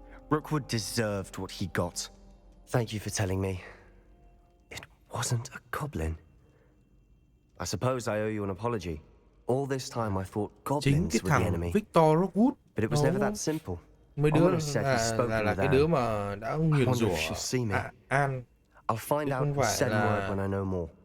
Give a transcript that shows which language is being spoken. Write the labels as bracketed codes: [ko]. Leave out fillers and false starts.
[en] Rookwood deserved what he got. Thank you for telling me. It wasn't a goblin. I suppose I owe you an apology. All this time I thought goblins were the enemy. Victor Rookwood. But it was never that simple. [vi] Mấy đứa là cái đứa mà đã nguyền rủa An. [en] I'll find out the said word when I know more.